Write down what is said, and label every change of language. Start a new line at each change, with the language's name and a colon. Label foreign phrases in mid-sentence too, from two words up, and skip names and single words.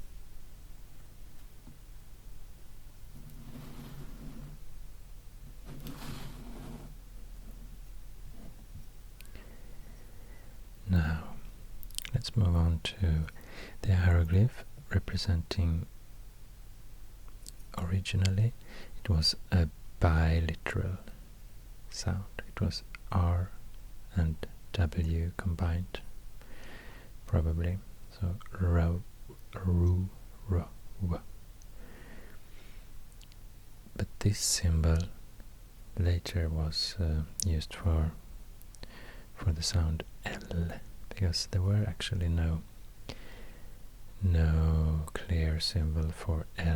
English: Now let's move on to the hieroglyph representing, originally it was a biliteral sound. It was R and W combined, probably. So ro, ru, ro, w. But this symbol later was used for the sound L, because there were actually no clear symbol for L.